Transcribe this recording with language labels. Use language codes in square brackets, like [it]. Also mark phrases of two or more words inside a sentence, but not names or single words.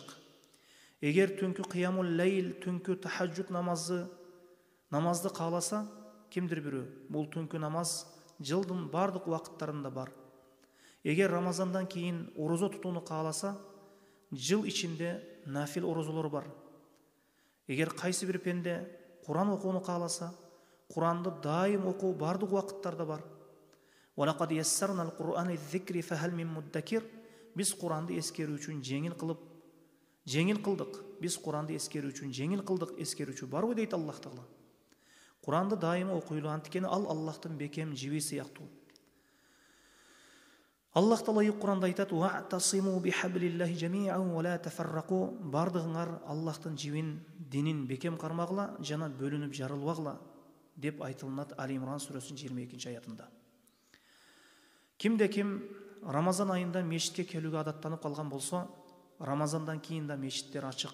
[ky] Эгер түнкү [ar] قيام الليل, [ky] түнкү тахажжуд намазды кааласа, кимдир бирөө, бул түнкү намаз жылдын бардык убакыттарында бар. Эгер Рамазандан кийин орозо тутууну кааласа, жыл ичинде нафил орозолор бар. Эгер кайсы бир пенде Куран окууну кааласа, Куранды дайым окуу бардык убакыттарда бар. [ar] وَلَقَدْ يَسَّرْنَا الْقُرْآنِ الذِّكْرِ فَهَلْ مِن مُدَّكِرٍ. [ky] Biz Kuranды эскерүү үчүн жеңил кылдык. Biz Kuranды эскерүү үчүн жеңил кылдык, эскерүүчү барбы дейт Аллах Таала. Куранды дайым окуйлу, анткени ал Аллахтын бекем жиби сыяктуу. Аллах Таала Куранда айтат: [ar] "واعتصموا بحبل الله جميعا ولا تفرقوا." [ky] Бардыгыңар Аллахтын жибин, динин бекем кармагыла, жана бөлүнүп жарылбагыла деп айтылат Али Имран сүрөсүнүн 22 аятында. Кимде ким Рамазан айында мешитке келүүгө адаттанып калган болсо, Рамазандан кийин да мешиттер ачык.